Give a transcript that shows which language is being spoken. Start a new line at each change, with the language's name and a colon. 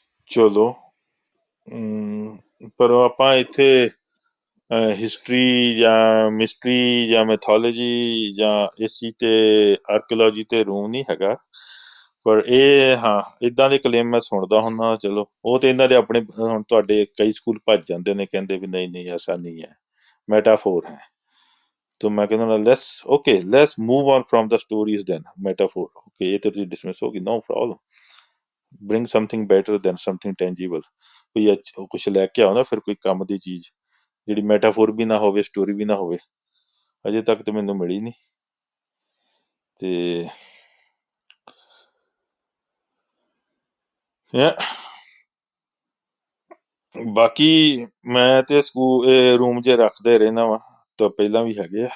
Punjabi: चलो, ਪਰ ਆਪਾਂ ਇੱਥੇ ਹਿਸਟਰੀ ਜਾਂ ਮਿਸਟਰੀ ਜਾਂ ਮੈਥੋਲੋਜੀ ਜਾਂ ਇਸ ਚੀਜ਼ ਤੇ ਆਰਕੀਓਲੋਜੀ ਤੇ ਰੂਮ ਨਹੀਂ ਹੈਗਾ। ਪਰ ਇਹ ਹਾਂ, ਇਦਾਂ ਦੇ ਕਲੇਮ ਮੈਂ ਸੁਣਦਾ ਹੁੰਦਾ। ਚਲੋ ਉਹ ਤੇ ਇਹਨਾਂ ਦੇ ਆਪਣੇ, ਹੁਣ ਤੁਹਾਡੇ ਕਈ ਸਕੂਲ ਭੱਜ ਜਾਂਦੇ ਨੇ, ਕਹਿੰਦੇ ਵੀ ਨਹੀਂ ਨਹੀਂ ਐਸਾ ਨਹੀਂ ਹੈ, ਮੈਟਾਫੋਰ ਹੈ। तो मैं कहना
English: Let's okay, let's move on from the stories then metaphor. Okay
Hindi: ये तो तुझे डिसमिस होगी,
English: No problem. Bring something better than something tangible.
Punjabi: कोई कुछ लेके आओ ना फिर, कोई काम ਦੀ ਚੀਜ਼ ਜਿਹੜੀ ਮੈਟਾਫੋਰ ਵੀ ਨਾ ਹੋਵੇ, ਸਟੋਰੀ ਵੀ ਨਾ ਹੋਵੇ। ਅਜੇ ਤੱਕ ਤੇ ਮੈਨੂੰ ਮਿਲੀ ਨਹੀਂ। ਤੇ ਬਾਕੀ ਮੈਂ ਤੇ ਸਕੂਲ ਇਹ ਰੂਮ ਜੇ ਰੱਖਦੇ ਰਹਿਣਾ ਵਾ, ਤਾਂ ਪਹਿਲਾਂ ਵੀ ਹੈਗੇ ਆ।